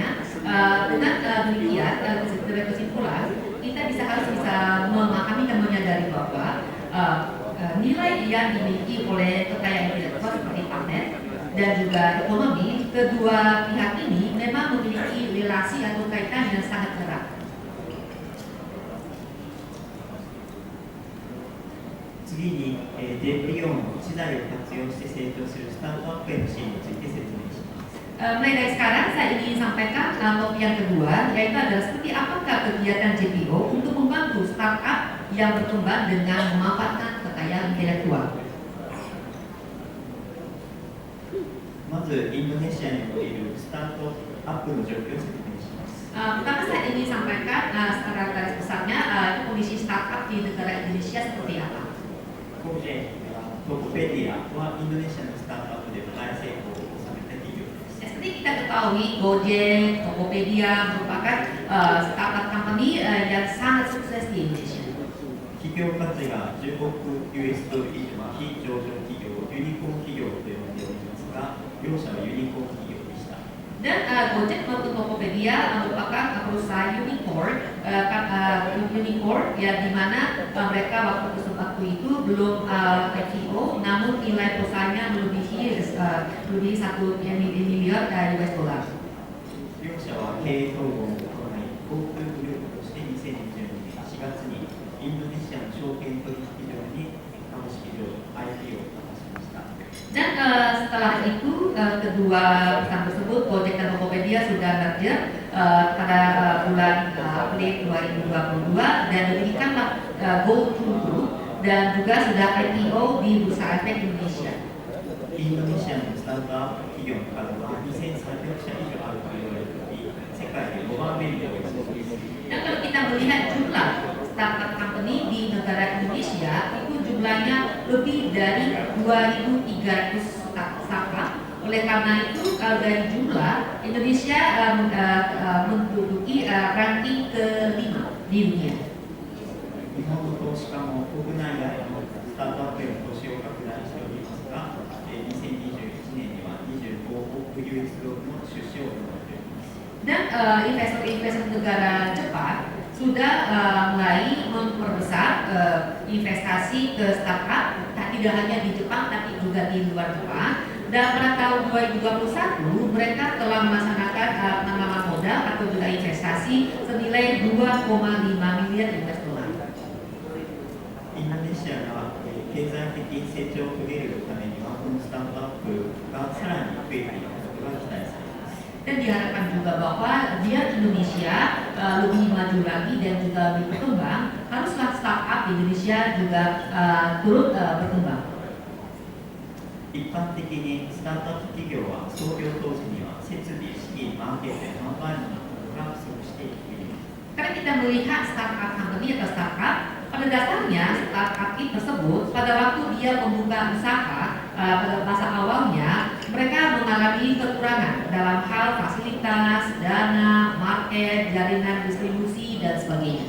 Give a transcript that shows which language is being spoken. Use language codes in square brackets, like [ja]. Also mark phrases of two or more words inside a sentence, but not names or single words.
[id] Dengan demikian, dari kesimpulan kita harus bisa memahami dan menyadari bahwa nilai yang dimiliki oleh kekayaan intelektual seperti paten dan juga ekonomi, kedua pihak ini memang memiliki relasi atau kaitan yang sangat erat. [ja] 次に、JPO の知財を活用して成長するスタートアップへの支援について説明します。 [id] Mulai dari sekarang saya ingin sampaikan topik yang kedua, yaitu adalah seperti apakah kegiatan JPO untuk membantu startup yang berkembang dengan memanfaatkan kekayaan intelektual. [ja] まず、インドネシアにおけるスタートアップの状況を説明します。 [id] Pertama saya ingin sampaikan secara garis besarnya kondisi startup di negara Indonesia seperti apa. [ja] ここでトコペディアはインドネシアのスタートアップで大成功を収めた企業です。 [id] Seperti kita ketahui, Gojek, Tokopedia merupakan [en] startup company [id] yang sangat sukses di Indonesia. [ja] 企業価値が10億 US ドル以上の非上場企業をユニコーン企業と呼んでおりますが、両社はユニコーン企業でした。 [id] Dan Gojek maupun Tokopedia merupakan perusahaan unicorn, ya di mana mereka waktu itu belum IPO, namun nilai perusahaannya melebihi 1 miliar [en] US dollar. [ja] 両社は経営統合を行い、航空グループとして2020年4月にインドネシアの証券取引所に株式上場 IPO を果たしました。 [id] Dan setelah itu kedua perusahaan tersebut, Gojek dan Tokopedia sudah merger pada bulan April 2022 dan diberikanlah GoTo Group dan juga sudah IPO di Bursa Efek Indonesia. [ja] インドネシアのスタートアップ企業の数は2300社以上あると言われており、世界で5番目に多いです。 [id] Dan kalau kita melihat jumlah [en] startup company [id] di negara Indonesia itu jumlahnya lebih dari 2.300 startup. Oleh karena itu dari jumlah Indonesia menduduki ranking ke-5 di dunia. [ja] 日本の投資家も国内外のスタートアップへの投資を拡大しておりますが、2021年には25億 US ドルの出資を行っております。 [id] Dan investor-investor negara Jepang sudah mulai memperbesar investasi ke startup, tidak hanya di Jepang tapi juga di luar Jepang. Dan pada tahun 2021 mereka telah melaksanakan penanaman modal atau juga investasi senilai 2,5 miliar [en] US dollar. [ja] インドネシアが経済的成長を遂げるためにはこのスタートアップがさらに増えていくことが期待されます。 [id] Dan diharapkan juga bahwa biar Indonesia lebih maju lagi dan juga lebih berkembang, haruslah startup di Indonesia juga turut berkembang. [ja] 一般的にスタートアップ企業は創業当時には設備、資金、マーケットや販売などが不足しています。 [id] Karena kita melihat [en] startup company [id] atau startup, pada dasarnya startup tersebut pada waktu dia membuka usaha pada masa awalnya mereka mengalami kekurangan dalam hal fasilitas, dana, market, jaringan distribusi dan sebagainya.